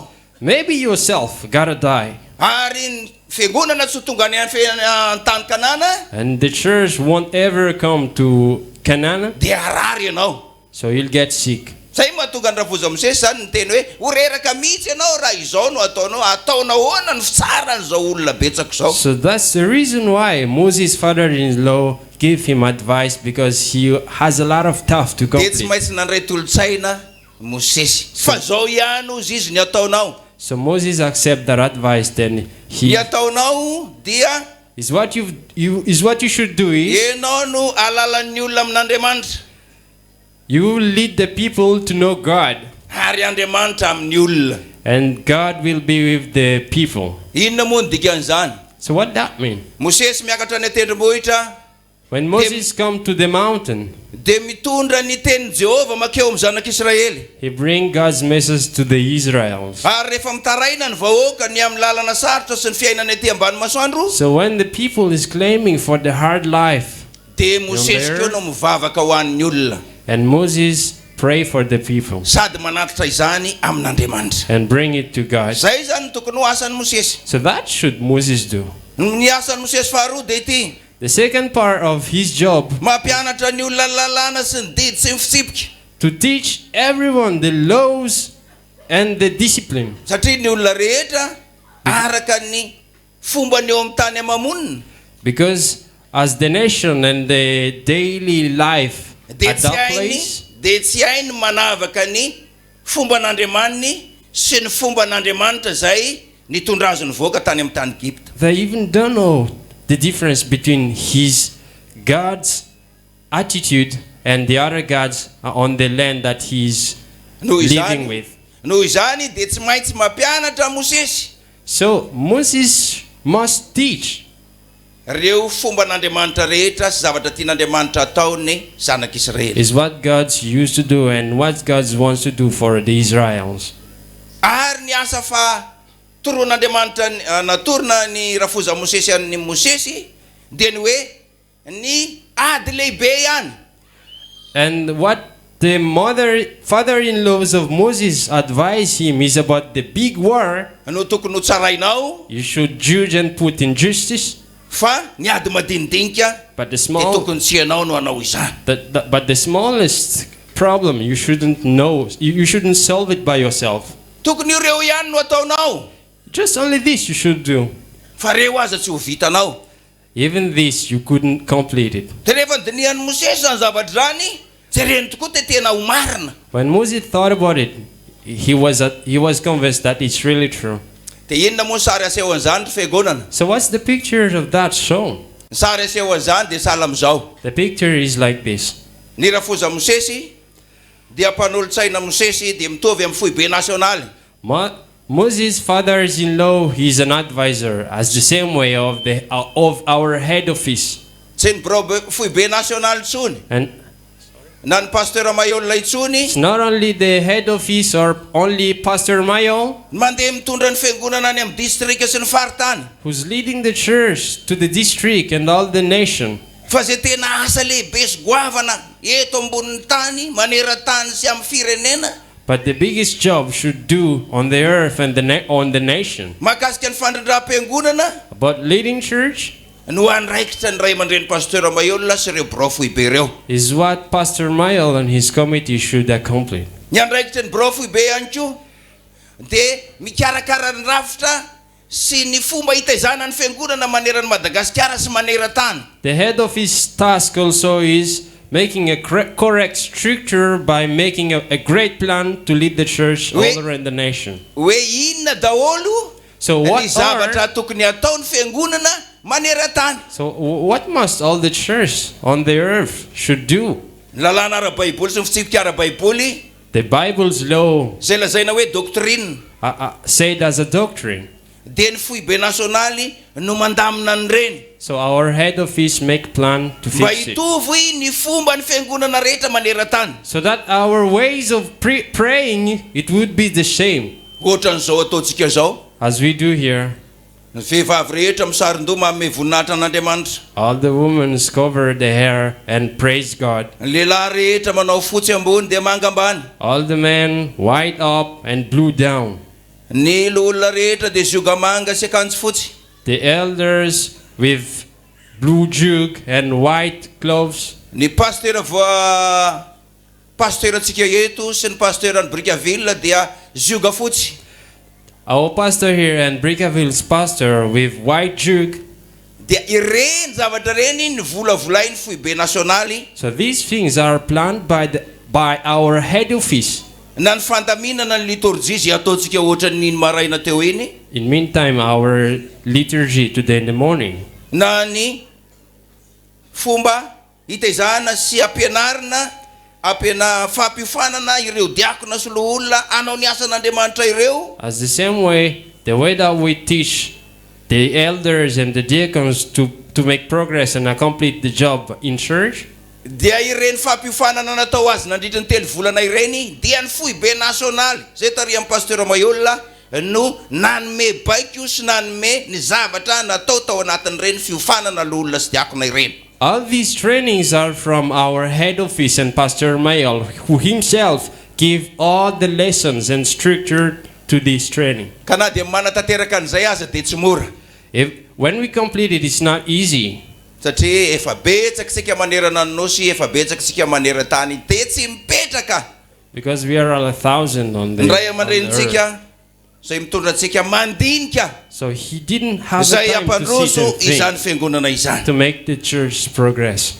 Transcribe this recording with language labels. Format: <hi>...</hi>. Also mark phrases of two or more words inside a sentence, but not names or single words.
<en>Maybe yourself gotta die.</en> <mg>Ary ny fiangonana tsy ho tonga any amin'ny tany Kanana.</mg> <en>And the church won't ever come to Canaan.</en> <mg>Dia harary ianao.</mg> <en>So you'll get sick.</en> <mg>Zay mahatonga ny rafoza Mosesy zany ny teny hoe ho reraka mihitsy ianao raha izao no ataonao. Ataonao ahoana ny fitsaranyzao olona betsaka zao.</mg> <en>So that's the reason why Moses' father-in-law gave him advice, because he has a lot of stuff to</en> <mg>Dia tsy</mg> <en>complete.</en> <mg>maintsy nandray tolotsaina Mosesy. Fa zao ihany ozy izy ny ataonao.</mg> <en>So Moses accept that advice. Then</en> <mg>Ny ataonao dia</mg> <en>is what you should do is</en> <mg>ianao no alalan'ny olona amin'Andriamanitra.</mg> <en>you will lead the people to know God,</en> <mg>Ary Andriamanitra amin'ny olona.</mg> <en>and God will be with the people.</en> <mg>Inona moa ny dikan'izany?</mg> <en>So what that mean?</en> <mg>Mosesy miakatra ny tendrombohitra.</mg> <en>When Moses come to the mountain,</en> <mg>Dia mitondra ny tenin'i Jehova makeo amin'ny zanak'Israely.</mg> <en>he bring God's message to the Israelites.</en> <mg>Ary rehefa mitaraina ny vahoaka ny amin'ny lalana sarotra sy ny fiainana ety ambany masoandro.</mg> <en>So when the people is claiming for the hard life,</en> <mg>Dia Mosesy keo no mivavaka ho an'ny olona.</mg> <en>and Moses pray for the people</en> <mg>Sady manatitra izany amin'Andriamanitra.</mg> <en>and bring it to God.</en> <mg>Zay zany tokony ho asan'ny Mosesy.</mg> <en>So that should Moses do.</en> <mg>Ny asan'ny Mosesy faharoa dia ity.</mg> <en>The second part of his job,</en> <mg>Mampianatra ny olona lalàna sy ny didy sy ny fitsipika.</mg> <en>to teach everyone the laws and the discipline.</en> <mg>Satria ny olona rehetra araka ny fomba ny eo amin'ny tany amamonina.</mg> <en>Because as the nation and the daily life</en> <mg>Dia</mg> <en>at that place,</en> <mg>tsy hainy manavaka ny fomba n'Andriamaniny sy ny fomba n'Andriamanitra zay nitondra azy ny voaka tany amin'ny tany Egypte.</mg> <en>they even don't know the difference between God's attitude and the other gods on the land that he's living with.</en> <mg>Noho izany dia tsy maintsy mampianatra Mosesy</mg> <en>So Moses must teach</en> <mg>reo fomba n'Andriamanitra rehetra sy zavatra tian'Andriamanitra ataony zanak'Israely.</mg> <en>is what God's used to do and what God wants to do for the Israelites.</en> <mg>Ary ny asa fa toron'Andriamanitra natorona ny rafoza Mosesy an'ny Mosesy dia ny hoe ny ady lehibe ihany.</mg> <en>And what the father-in-laws of Moses advised him is about the big war.</en> <mg>No tokony ho tsarainao.</mg> <en>You should judge and put in justice.</en> <mg>Fa ny ady madinidinika</mg> <en>but the</en> <mg>dia</mg> <en>small,</en> <mg>tokony tsy ianao no hanao izany.</mg> <en>but the smallest problem you shouldn't know. You shouldn't solve it by yourself.</en> <mg>Tokony ireo ihany no ataonao.</mg> <en>Just only this you should do.</en> <mg>Fa reo aza tsy ho vitanao.</mg> <en>Even this you couldn't complete it.</en> <mg>Dia rehefa dinihan'ny Mosesy zany zavatra zany, jereny tokoa te tena ho marina.</mg> <en>When Moses thought about it, he was convinced that it's really true.</en> <mg>Dia inona moa sary asehon'izany ry fiangonana?</mg> <en>So what's the picture of that shown?</en> <mg>Sary asehon'izany dia sahala amin'izao.</mg> <en>The picture is like this.</en> <mg>Ny rafoza Mosesy dia mpanolo-tsaina Mosesy dia mitovy amin'ny foibe nasionaly.</mg> <en>Moses' father-in-law is an advisor, as the same way of our head office.</en> <mg>Tsy ny foibe nasionaly tsony.</mg> <en>And</en> <mg>na ny pasteur Mayol itsony.</mg> <en>It's not only the head office or only Pastor Mayol</en> <mg>mandeha mitondra ny fiangonana any amin'ny district sy ny faritany.</mg> <en>Who's leading the church to the district and all the nation.</en> <mg>Fa zay tena asa lehibe sy goavana eto ambonin'ny tany, maneran-tany sy amin'ny firenena.</mg> <en>But the biggest job should do on the earth and on the nation.</en> <mg>Mahakasika ny fandrindram-piangonana.</mg> <en>About leading church.</en> <mg>No andraikitra ny Ray Amandreny Pasteur Mayol sy ireo brofoibe reo.</mg> <en>Is what Pastor Mayol and his committee should accomplish.</en> <mg>Ny andraikitra ny brofoibe ihany koa dia mikarakara ny rafitra sy ny fomba hitaizana ny fiangonana maneran'ny Madagasikara sy maneran-tany.</mg> <en>The head of his task also is making a correct structure by making a great plan to lead the church all around the nation.</en> <mg>Hoe inona daholo ny zavatra tokony ataon'ny fiangonana maneran-tany.</mg> <en>So what must all the church on the earth should do?</en> <mg>Lalàna ara-baiboly sy ny fitsipika ara-baiboly.</mg> <en>The Bible's law</en> <mg>zay lazaina hoe doctrine.</mg> <en>Said as a doctrine.</en> <mg>Dia ny foibe nasionaly no mandamina an'ireny.</mg> <en>So our head office make plan to fix it.</en> <mg>Hitovy ny fomba ny fiangonana rehetra maneran-tany.</mg> <en>So that our ways of praying it would be the same.</en> <mg>Ohatran'izao ataontsika zao.</mg> <en>As we do here.</en> <mg>Ny vehivavy rehetra misaron-doha manome voninahitra an'Andriamanitra.</mg> <en>All the women cover the hair and praise God.</en> <mg>Ny lehilahy rehetra manao fotsy ambony dia manga ambany.</mg> <en>All the men white up and blue down.</en> <mg>Ny olona rehetra dia zioga manga sy akanjo fotsy.</mg> <en>The elders with blue jug and white clothes.</en> <mg>Ny pasteur atsika eto sy ny pasteur any Brickaville dia zioga fotsy.</mg> <en>Our pastor here and Brickaville's pastor with white jug.</en> <mg>Dia ireny zavatra reny ny volavolainy foibe nasionaly.</mg> <en>So these things are planned by our head office.</en> <mg>Na ny fandaminana ny liturgie zay ataontsika ohatran'ny maraina teo iny.</mg> <en>In meantime, our liturgy today in the morning.</en> <mg>Na ny fomba hitaizana sy ampianarina fampiofanana ireo diakona sy loholona anao ny asan'Andriamanitra ireo.</mg> <en>As the same way, the way that we teach the elders and the deacons to make progress and accomplish the job in church.</en> <mg>Dia ireny fampiofanana natao azy nandritra ny telo volana ireny dia ny foibe nasionaly zay tarihan'ny pasteur Mayol no nanome baiko sy nanome ny zavatra natao tao anatin'ireny fiofanana loholona sy diakona ireny.</mg> <en>All these trainings are from our head office and Pastor Mayol, who himself give all the lessons and structure to this training.</en> <mg>Kana dia manatateraka an'izay aza dia tsy mora.</mg> <en>When we complete it, it's not easy.</en> <mg>Satria efa betsaka sika manerana ny nosy, efa betsaka sika maneran-tany dia tsy mipetraka.</mg> <en>Because we are all 1,000 on the</en> <mg>Ray Amandrenitsika zay mitondra antsika mandinika.</mg> <en>So he didn't have the time to sit and think to make the church progress.</en>